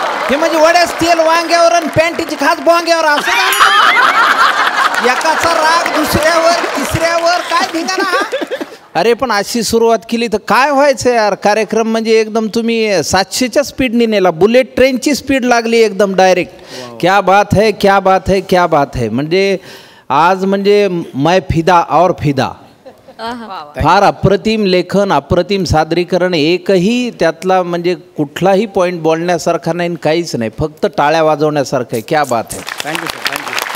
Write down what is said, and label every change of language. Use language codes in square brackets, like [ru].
[mr] हे म्हणजे वड्यास तेल वांग्यावर आणि पॅन्टीची खास बोंग्यावर असं एकाचा राग दुसऱ्यावर तिसऱ्यावर काय धिंगाणा हा? अरे पण अशी सुरुवात केली तर काय व्हायचं यार. कार्यक्रम म्हणजे एकदम तुम्ही 700च्या स्पीडने नेला. बुलेट ट्रेनची स्पीड लागली एकदम डायरेक्ट. [hi] क्या बात है, क्या बात है, क्या बात है. [mr] म्हणजे आज म्हणजे [hi] मैं फिदा और फिदा. [mr] फार अप्रतिम लेखन, अप्रतिम सादरीकरण. एकही त्यातला म्हणजे कुठलाही पॉईंट बोलण्यासारखा नाही, काहीच नाही, फक्त टाळ्या वाजवण्यासारखं आहे. [hi] क्या बात [mr] आहे. Thank you sir, thank you.